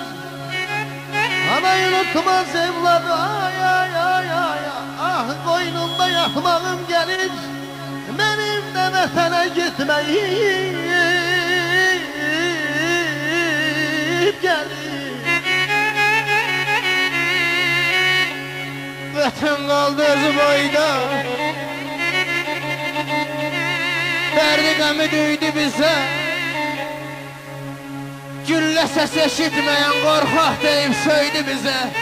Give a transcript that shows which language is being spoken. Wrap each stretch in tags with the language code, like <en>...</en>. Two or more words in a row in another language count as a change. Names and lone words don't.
<tr>Anayı unutmaz evladı, ay ay ay ay. Ah koynumda yatmağım gelir, benim de vətənə gitmeyim gelir.</tr> <az>Vətən qaldı özü boyda, dərdi qəmi düydü bizə. Güllə səs eşitməyən qorxaq deyib söydü bizə.</az>